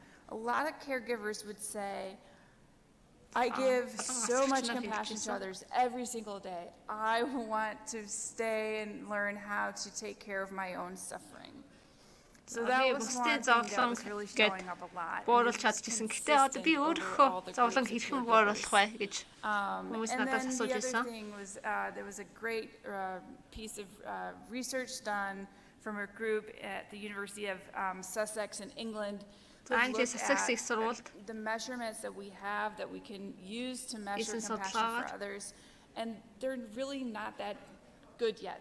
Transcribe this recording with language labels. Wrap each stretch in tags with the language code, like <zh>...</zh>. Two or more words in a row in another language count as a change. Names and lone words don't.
<en>A lot of caregivers would say, I give so much compassion to others every single day. I want to stay and learn how to take care of my own suffering. So that was one thing that was really showing up a lot.</en> <mn>Бууруулж чадчихсан. Гэтэ одоо би өөрөө зовлон хэрхэн бууруулах вэ гэж хүмүүс надаас асууж байсан.</mn> <en>There was a great piece of research done from a group at the University of Sussex in England.</en> <mn>Англиас Sussex-ийг сурвалд</mn> <en>The measurements that we have that we can use to measure compassion for others, and they're really not that good yet.</en>